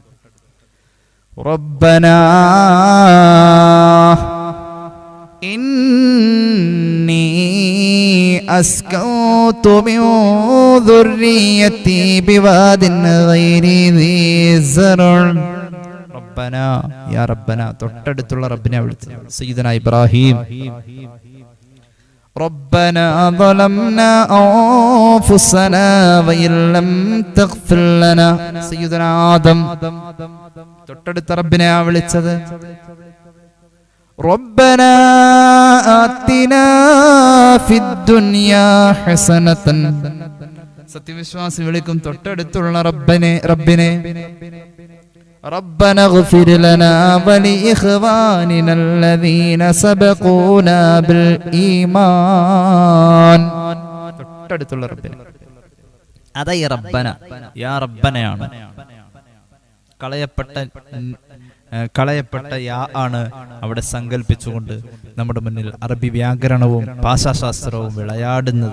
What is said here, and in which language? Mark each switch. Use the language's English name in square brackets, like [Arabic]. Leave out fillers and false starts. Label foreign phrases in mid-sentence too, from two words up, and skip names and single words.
[Arabic] ربنا إني أسكنت من ذريتي بواد غير ذي زرع. ربنا يا ربنا, [Malayalam] തൊട്ടടുത്തുള്ള റബ്ബിനെ വിളിച്ചു. [Arabic] سيدنا إبراهيم. ربنا ظلمنا أنفسنا وإن لم تغفر لنا. [Malayalam] سيدنا ആദം തൊട്ടടുത്ത റബ്ബിനെ വിളിച്ചത്. [Arabic] ربنا آتنا في الدنيا حسنة. [Malayalam] സത്യവിശ്വാസി വിളിക്കും തൊട്ടടുത്തുള്ള റബ്ബിനെ. [Arabic] ربنا اغفر لنا ولإخواننا الذين سبقونا بالإيمان. [Malayalam] തൊട്ടടുത്തുള്ള റബ്ബിനെ, അതാ ഈ റബ്ബന, യാ റബ്ബനയാണ്. കളയപ്പെട്ട യാ ആണ് അവിടെ സങ്കല്പിച്ചുകൊണ്ട് നമ്മുടെ മുന്നിൽ അറബി വ്യാകരണവും ഭാഷാശാസ്ത്രവും വിളയാടുന്നത്.